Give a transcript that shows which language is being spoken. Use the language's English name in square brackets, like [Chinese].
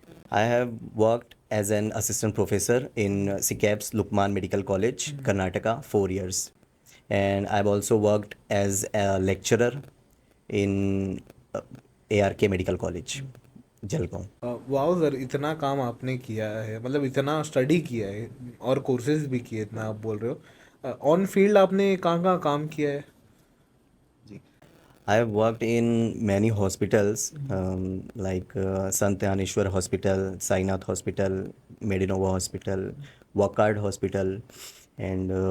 [English] I have worked as an assistant professor in SICAP's Lukman Medical College, Karnataka, 4 years. And I've also worked as a lecturer in ARK Medical College, Jalgaon. [Hindi] वाह sir, इतना काम आपने किया है, मतलब इतना study किया है और कोर्सेज भी किए, इतना आप बोल रहे हो। ऑन फील्ड आपने कहाँ कहाँ काम किया है? [English] I have worked in many hospitals like Sant Dhaneshwar Hospital, Sainath Hospital, Medinova Hospital, Wakard Hospital, and